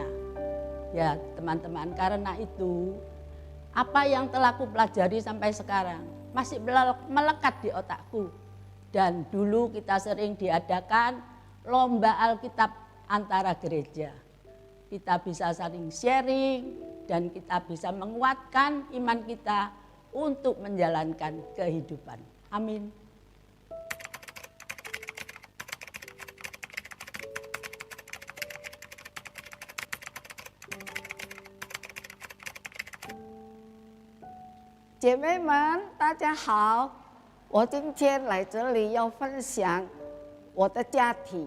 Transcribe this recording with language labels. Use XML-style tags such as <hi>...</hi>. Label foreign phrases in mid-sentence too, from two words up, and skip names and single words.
<id>Ya teman-teman, karena itu apa yang telah aku pelajari sampai sekarang masih melekat di otakku. Dan dulu kita sering diadakan lomba Alkitab antara gereja. Kita bisa saling sharing dan kita bisa menguatkan iman kita untuk menjalankan kehidupan. Amin.</id> <zh>姐妹们，大家好！我今天来这里要分享我的家庭。</zh>